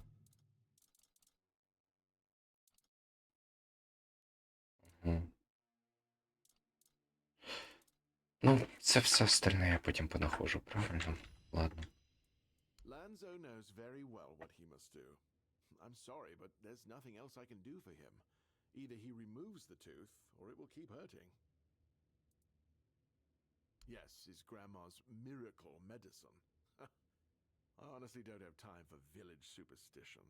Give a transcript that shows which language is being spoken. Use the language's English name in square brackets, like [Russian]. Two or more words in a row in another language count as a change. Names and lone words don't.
[Ukrainian] Угу. Ну, це все остальне я потім понаходжу, правильно? Ладно. [English] Lanzo knows very well what he must do. I'm sorry, but there's nothing else I can do for him. Either he removes the tooth, or it will keep hurting. Yes, his grandma's miracle medicine. I honestly don't have time for village superstitions.